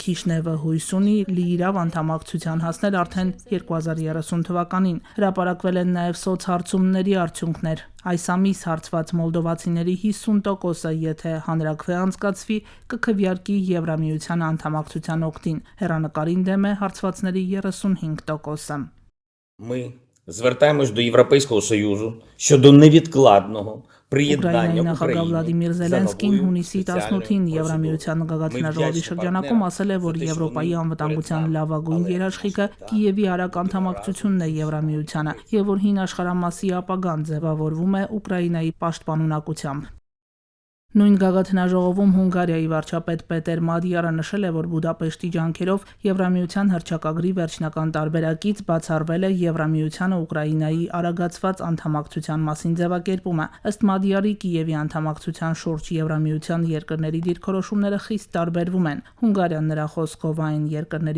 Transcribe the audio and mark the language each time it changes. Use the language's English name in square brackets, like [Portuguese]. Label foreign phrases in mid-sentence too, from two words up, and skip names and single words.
[Armenian] Քիշնևը հույս ունի լիիրավ անդամակցության հասնել արդեն 2030 թվականին։ Հրապարակվել են նաև սոցհարցումների արդյունքներ։ Այս ամիս հարցված մոլդովացիների 50%-ը, եթե հանրաքվե անցկացվի, կքվեարկի Եվրամիության անդամակցության օգտին։ Հեռանկարին դեմ է հարցվածների 35%-ը։ [Ukrainian] Ми звертаємось до Європейського Союзу щодо невідкладного [Armenian] Ուկրաինայի նախագահ Վլադիմիր Զելենսկին հունիսի 18-ին Եվրամիության գագաթնաժողովի շրջանակում ասել է, որ Եվրոպայի անվտանգության լավագույն երաշխիքը Կիևի արագ անդամակցությունն է Եվրամիությանը և որ հին աշխարհամասի ապագան ձևավորվում է Ուկրաինայի պաշտպանունակությամբ։ Նույն գագաթնաժողովում Հունգարիայի վարչապետ Պետեր Մադիարը նշել է, որ Բուդապեշտի ջանքերով Եվրամիության հռչակագրի վերջնական տարբերակից բացառվել է Եվրամիությանը Ուկրաինայի արագացված անդամակցության մասին ձևակերպումը։ Ըստ Մադիարի, Կիևի անդամակցության շուրջ Եվրամիության երկրների դիրքորոշումները խիստ տարբերվում են։ Հունգարիան նրա խոսքով այն երկրների